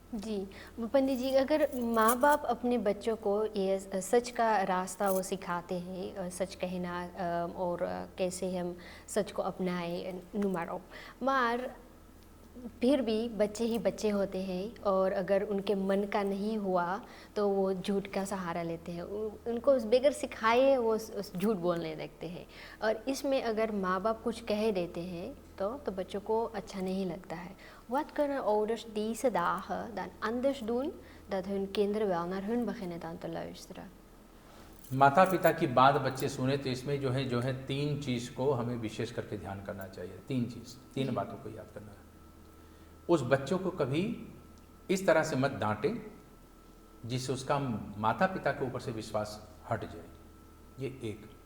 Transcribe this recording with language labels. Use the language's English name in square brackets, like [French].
[Hindi] जी पंडित जी, अगर माँ बाप अपने बच्चों को ये सच का रास्ता वो सिखाते हैं, सच कहना और कैसे हम सच को अपनाएं नुमारो, मार फिर भी बच्चे ही बच्चे होते हैं और अगर उनके मन का नहीं हुआ तो वो झूठ का सहारा लेते हैं, उनको बगैर सिखाए वो झूठ बोलने लगते हैं। और इसमें अगर माँ बाप कुछ कह देते हैं तो बच्चों को अच्छा नहीं लगता है। [Dutch] Wat kunnen ouders deze dagen dan anders doen dat hun kinderen wel naar hun beginnen dan te luisteren? [Hindi] माता पिता की बात बच्चे सुने तो इसमें जो है 3 चीज़ को हमें विशेष करके ध्यान करना चाहिए। 3 बातों को याद करना है। उस बच्चों को कभी इस तरह से मत डांटे जिससे उसका माता पिता के ऊपर से विश्वास हट जाए, ये 1।